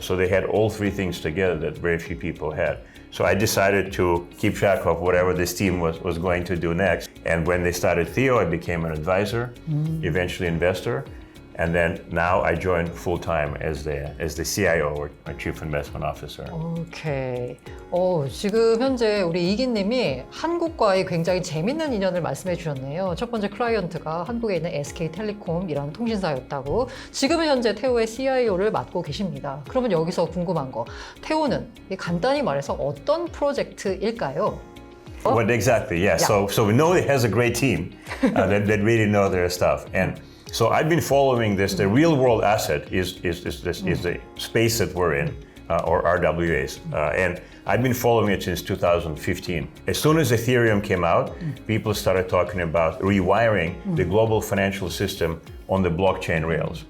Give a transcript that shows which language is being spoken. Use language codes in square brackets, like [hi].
[en] So they had all three things together that very few people had. So I decided to keep track of whatever this team was going to do next. And when they started Theo, I became an advisor, eventually investor. And then now I joined full-time as the CIO, or Chief Investment Officer. 오케이. [ko] 지금 현재 우리 이기님이 한국과의 굉장히 재밌는 인연을 말씀해 주셨네요. 첫 번째 클라이언트가 한국에 있는 SK텔레콤이라는 통신사였다고. 지금은 현재 테오의 CIO를 맡고 계십니다. 그러면 여기서 궁금한 거, 테오는 간단히 말해서 어떤 프로젝트일까요? [en] What exactly? Yeah. So we know it has a great team that really know their stuff. And so I've been following this. The real world asset is the space that we're in, or RWAs. And I've been following it since 2015. As soon as Ethereum came out, people started talking about rewiring the global financial system on the blockchain rails.